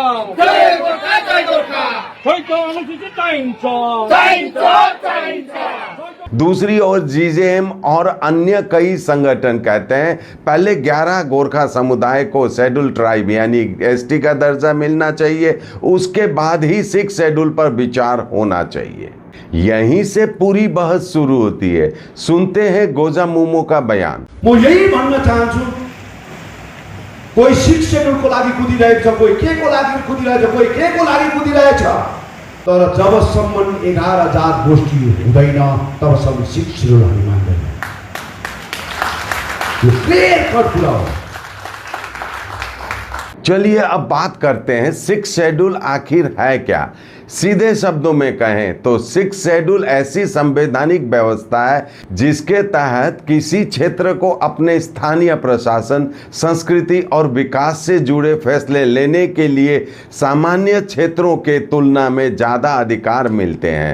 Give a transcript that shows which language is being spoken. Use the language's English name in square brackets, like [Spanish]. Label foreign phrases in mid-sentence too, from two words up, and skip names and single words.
[Hindi] दूसरी ओर जीजेएम और अन्य कई संगठन कहते हैं पहले 11 गोरखा समुदाय को [English] Schedule Tribe [Hindi] यानी एसटी का दर्जा मिलना चाहिए, उसके बाद ही [English] Six Schedule [Hindi] पर विचार होना चाहिए। यहीं से पूरी बहस शुरू होती है। सुनते हैं गोजा मुमो का बयान। [Nepali] म यही भन्न चाहन्छु, कोही सिक्स शेड्यूलको लागि कुदिरहेछ, कोही के को लागि कुदिरहेछ, कोही के को लागि कुदिरहेछ, तर जबसम्म 11,000 गोष्ठी हुँदैन तबसम्म [English] Six Schedule [Nepali] हामी मान्दैन। यो [English] clear cut [Nepali] कुरा हो। [Hindi] चलिए अब बात करते हैं [English] Six Schedule [Hindi] आखिर है क्या। सीधे शब्दों में कहें तो [English] Six Schedule [Hindi] ऐसी संवैधानिक व्यवस्था है जिसके तहत किसी क्षेत्र को अपने स्थानीय प्रशासन, संस्कृति और विकास से जुड़े फैसले लेने के लिए सामान्य क्षेत्रों के तुलना में ज़्यादा अधिकार मिलते हैं।